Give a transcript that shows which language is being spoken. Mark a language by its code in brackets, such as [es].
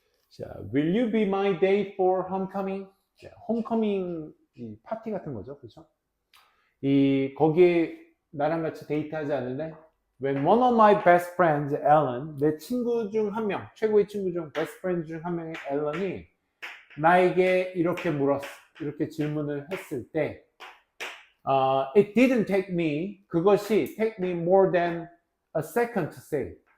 [en] 자, will you be my date for homecoming? [ko] 자, 홈커밍 이 파티 같은 거죠, 그렇죠? 거기에 나랑 같이 데이트하지 않을래? [en] When one of my best friends, Ellen, [ko] 내 친구 중 한 명, 최고의 친구 중 [en] best friend [ko] 중 한 명의 앨런이 나에게 이렇게 물었어, 이렇게 질문을 했을 때, [en] it didn't take me, [ko] 그것이 [en] take me more than a second to say.